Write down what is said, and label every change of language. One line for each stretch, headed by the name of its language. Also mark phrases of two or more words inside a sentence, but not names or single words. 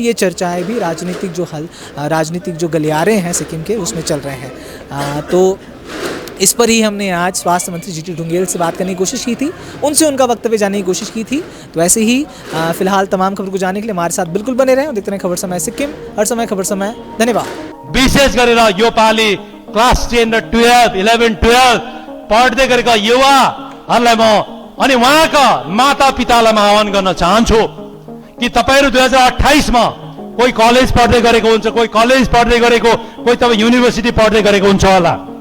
Hindi: ये चर्चाएँ भी राजनीतिक जो गलियारे हैं सिक्किम के, उसमें चल रहे हैं। तो इस पर ही हमने आज स्वास्थ्य मंत्री GT ढुंगेल से बात करने की कोशिश की थी, उनसे उनका वक्तव्य जानने की कोशिश की थी। तो ऐसे ही फिलहाल तमाम खबर को जानने के लिए हमारे साथ बिल्कुल बने रहें और देखते रहें खबर समय सिक्किम, हर समय खबर समय। धन्यवाद।
Nepali: विशेष गरेर यो पालि क्लास 10 र 12, 11, 12 पढ्दै गरेका युवाहरूलाई म अनि उहाँका माता पितालाई म आह्वान गर्न चाहन्छु कि तपाईहरु 2028 मा कोही कलेज पढ्दै गरेको हुन्छ, कोही कलेज पढ्दै गरेको, कोही तपाईँ युनिभर्सिटी पढ्दै गरेको हुन्छ होला।